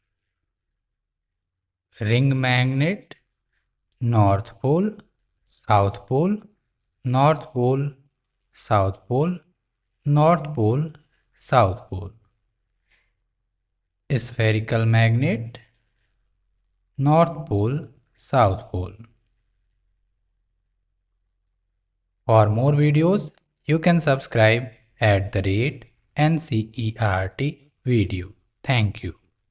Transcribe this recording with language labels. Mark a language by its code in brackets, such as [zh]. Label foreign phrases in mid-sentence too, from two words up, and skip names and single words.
[en] Ring magnet, North Pole, South Pole, North Pole, South Pole, North Pole, South Pole. Spherical magnet, North Pole, South Pole. For more videos, you can subscribe at the rate NCERT video. Thank you.